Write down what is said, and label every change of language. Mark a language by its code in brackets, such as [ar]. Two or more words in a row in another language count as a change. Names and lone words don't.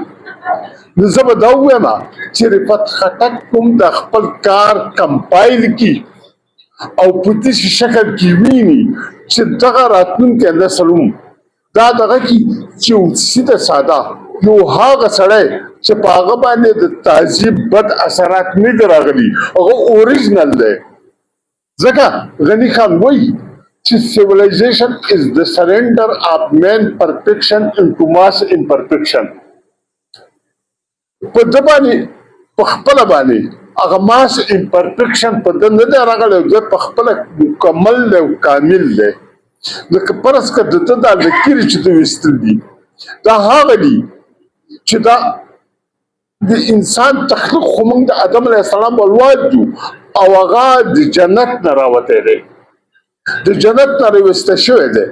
[ps] نو زه به دا ووایم چې رفعت خټک کوم د خپل کار کمپایل کي او په داسې شکل کې ویني چې دغه راتلونکی نسل هم دا دغه کې چې سیده ساده یو هغه سړی چې په هغه باندې د تعذیب بد اثرات نه دي راغلي، هغه اوریجنل دی. ځکه غني خان وایي چې [en] civilization is the surrender of man perfection into mass imperfection. [ps] په ده باندې په خپله باندې هغه [en] mass imperfection [ps] په ده نه دی راغلی، ده په خپله مکمل دی او کامل دی. لکه فرض که د ده دا لکیرې چې ده ویستل دي دا هغه دي چې دا د انسان تخلیق خو موږ د آدم علیه السلام اولاد یو او هغه د جنت نه راوتی دی، د جنت نه راویسته شوی دی.